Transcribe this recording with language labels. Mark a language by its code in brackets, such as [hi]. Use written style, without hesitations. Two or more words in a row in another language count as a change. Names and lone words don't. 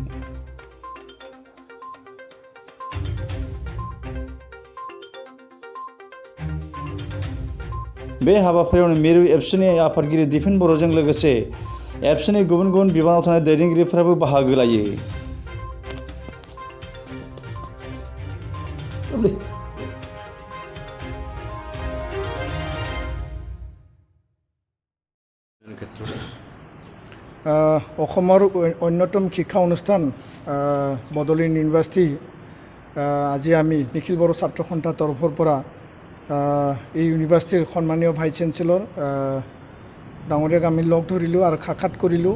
[brx] बे हाबाफारियावनो मिरु एबसुनि आफादगिरि दिपेन बर'जों लोगोसे एबसुनि गुबुन गुबुन बिबानाव थानाय दैदेनगिरिफोराबो बाहागो लायो। [as] অসমৰ অন্যতম শিক্ষা অনুষ্ঠান বড'লেণ্ড ইউনিভাৰ্চিটি আজি আমি নিখিল বড়ো ছাত্ৰ সন্থাৰ তৰফৰ পৰা এই ইউনিভাৰ্চিটিৰ সন্মানীয় [en] vice chancellor [as] ডাঙৰীয়াক আমি লগ ধৰিলোঁ আৰু সাক্ষাৎ কৰিলোঁ।